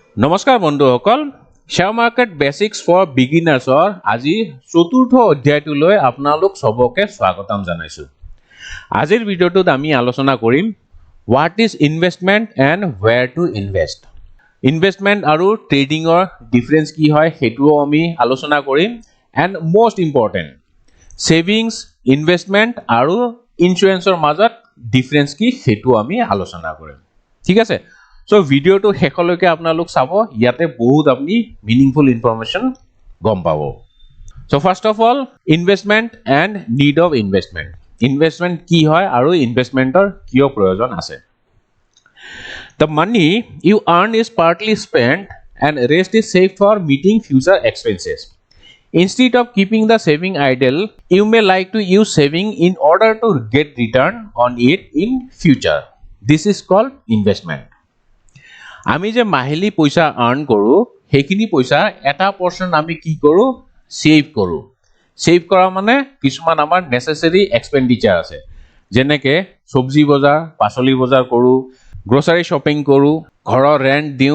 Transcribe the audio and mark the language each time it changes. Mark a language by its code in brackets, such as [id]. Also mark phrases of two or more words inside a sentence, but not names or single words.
[as] নমস্কাৰ বন্ধুসকল [en] share market basics for [as] বিগিনাৰ্ছৰ আজি চতুৰ্থ অধ্যায়টোলৈ আপোনালোক সবকে স্বাগতম জনাইছো। আজিৰ ভিডিঅ'টোত আমি আলোচনা কৰিম [en] what is investment and where to invest। [as] ইনভেষ্টমেন্ট আৰু ট্ৰেডিংৰ ডিফাৰেন্স কি হয় হেতুও আমি আলোচনা কৰিম [en] and most important savings investment [as] আৰু ইনস্যুৰেন্সৰ মাজত ডিফাৰেন্স কি হেতু আমি আলোচনা কৰিম। ঠিক আছে, [en] So video [as] to হেকলৈকে আপোনালোক চাব ইয়াতে বহুত আপনি [en] meaningful information [as] গম পাব। [en] So first of all investment and need of investment। [as] Investment কি হয় আৰু investmentor কিয় প্ৰয়োজন আছে। [en] The money you earn is partly spent and rest is saved for meeting future expenses। Instead of keeping the saving idle, you may like to use saving in order to get return on it in future। This is called investment। [as] আমি যে মাহিলি পইচা আর্ন কৰো হেখিনি পইচা এটা পোরশন আমি কি কৰো সেভ কৰো। সেভ কৰা মানে কিছুমান আমাৰ [en] necessary expenditure [as] আছে যেনেকে সবজি বজাৰ পাচলি বজাৰ কৰো [en] grocery shopping [as] কৰো ঘৰৰ ৰেন্ট দিও।